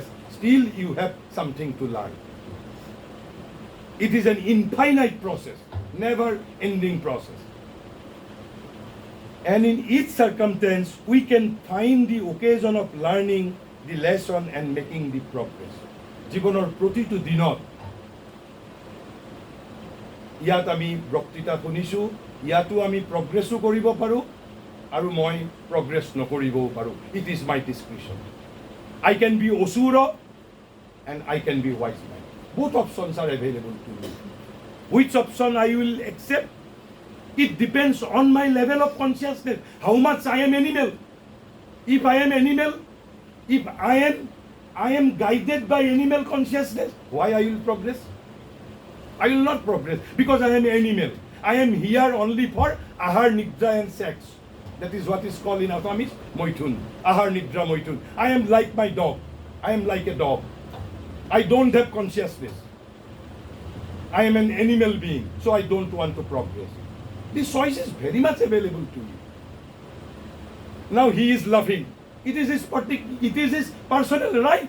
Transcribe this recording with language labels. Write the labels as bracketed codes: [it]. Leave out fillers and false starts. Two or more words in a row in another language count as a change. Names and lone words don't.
[en] Still, you have something to learn. It is an infinite process, never-ending process. And in each circumstance, we can find the occasion of learning the lesson and making the progress. [as] জীৱনৰ প্ৰতিটো দিনত ইয়াত আমি বক্তৃতা শুনিছোঁ, ইয়াতো আমি প্ৰগ্ৰেছো কৰিব পাৰোঁ আৰু মই প্ৰগ্ৰেছ নকৰিবও পাৰোঁ. [en] It is my discretion. I can be Osura and I can be wise man. Both options are available to me. Which option I will accept? It depends on my level of consciousness. How much I am animal. If I am animal, if I am guided by animal consciousness, why I will progress? I will not progress because I am animal. I am here only for [as] আহাৰ, নিদ্ৰা [en] and sex. That is what is called in Assamese moithun. [as] আহাৰ, নিদ্ৰা, মৈথুন. [en] I am like my dog. I am like a dog. I don't have consciousness. I am an animal being, so I don't want to progress. This choice is very much available to you. Now he is laughing. It is his personal right.